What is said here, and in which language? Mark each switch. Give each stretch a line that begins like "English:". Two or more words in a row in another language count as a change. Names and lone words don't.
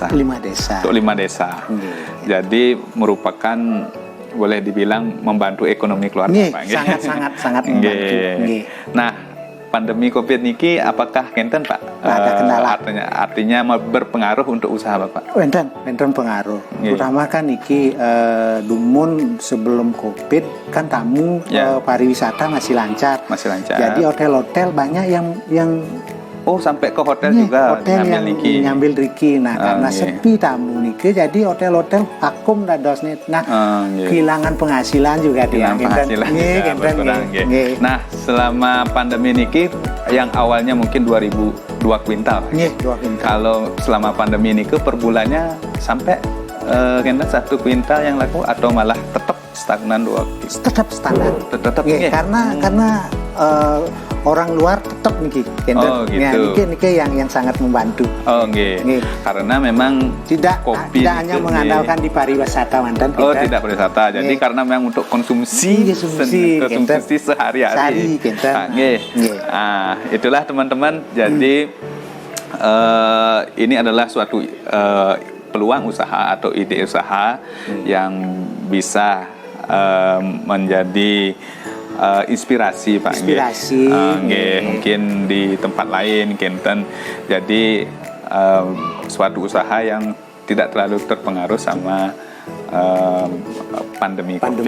Indonesian: 5 desa. Untuk 5 desa. Jadi merupakan boleh dibilang membantu ekonomi keluarga Pak. Sangat membantu. Nah, pandemi Covid niki apakah kenten Pak? Ada kendala. Artinya berpengaruh untuk usaha Bapak? Enten pengaruh. Nggih. Terutama kan
Balinese: niki dumun
Indonesian: sebelum Covid kan tamu Ya. pariwisata masih lancar. Masih lancar. Jadi hotel-hotel banyak yang Oh, sampai ke hotel nggih, juga hotel ngambil yang niki. nyambil riki. Nah, karena nggih. sepi tamu niki, jadi hotel-hotel vakum dados nih. Nah, Nggih. kehilangan penghasilan juga dia. Kehilangan penghasilan juga berkurang, nggih. Nah, selama pandemi niki yang awalnya mungkin 2 kuintal. Nggih, 2 kuintal. Kalau selama pandemi ini per bulannya sampai kena 1 kuintal yang laku atau malah tetap stagnan 2 kuintal? Tetap standar. Tetap Nggih, nggih. karena orang luar tetap niki. Oh, gitu. Niki yang sangat membantu. Oh, nggih. Nggih. Karena memang Tidak kopi hanya niki, mengandalkan di pariwisata mantan Oh, tidak pariwisata. Jadi Nggih. karena memang untuk konsumsi Konsumsi sehari-hari. Sehari, kenten. Nggih. Nggih. Ah, itulah teman-teman. Jadi ini adalah suatu peluang usaha atau ide usaha yang bisa menjadi inspirasi Pak. Inspirasi. Nggih, mungkin di tempat lain kenten. Jadi suatu usaha yang tidak terlalu terpengaruh sama pandemi Covid.